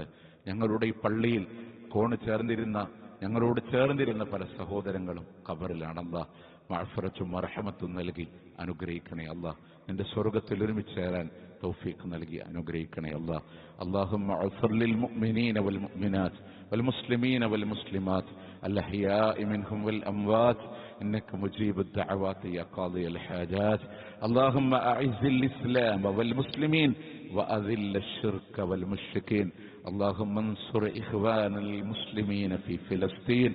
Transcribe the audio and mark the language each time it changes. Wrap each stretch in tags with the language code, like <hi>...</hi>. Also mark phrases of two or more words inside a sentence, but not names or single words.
<ml>ഞങ്ങളുടെ ഈ പള്ളിയിൽ ഞങ്ങളോട് ചേർന്നിരുന്ന പല സഹോദരങ്ങളും ഖബറിലാണല്ലാ. മഅഫറത്തും മർഹമത്തും നൽകി അനുഗ്രഹിക്കണേ അല്ലാ. നിന്റെ സ്വർഗ്ഗത്തിൽ ഒരുമിച്ച് ചേരാൻ തൗഫീഖ് നൽകി അനുഗ്രഹിക്കണേ അല്ലാ.</ml> <ar>اللهم اغفر للمؤمنين والمؤمنات والمسلمين والمسلمات الأحياء منهم والأموات إنك مجيب الدعوات يا قاضي الحاجات. اللهم أعز الإسلام والمسلمين وأذل الشرك والمشركين. اللهم انصر إخواننا المسلمين في فلسطين.</ar>